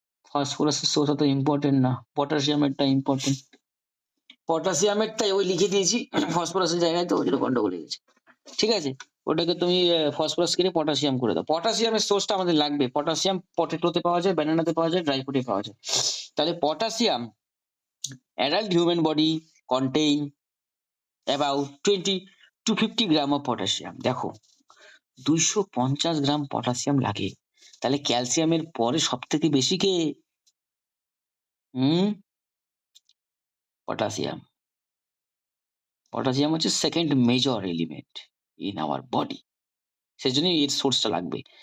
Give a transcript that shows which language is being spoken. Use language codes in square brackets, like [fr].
[bn] ফসফরাসের source অত important না, পটাশিয়ামেরটা important. পটাশিয়ামেরটাই ওই লিখে দিয়েছি ফসফরাসের জায়গায়, তো ওই জন্য গন্ডগোল হয়ে গেছে। ঠিক আছে, ওটাকে তুমি ফসফরাস কেটে পটাশিয়াম করে দাও। পটাশিয়ামের সোর্সটা আমাদের লাগবে। পটাশিয়াম পটেটোতে পাওয়া যায়, ব্যানানাতে পাওয়া যায়, ড্রাই ফ্রুটে পাওয়া যায়। [en] তাহলে potassium, adult human body contain about 20 to 50 gram of potassium. [bn] দেখো 250 গ্রাম পটাশিয়াম লাগে, তাহলে ক্যালসিয়ামের পরে সব থেকে বেশি কে? পটাশিয়াম। পটাশিয়াম হচ্ছে second major element in our body, সেজন্যই এর সোর্সটা লাগবে।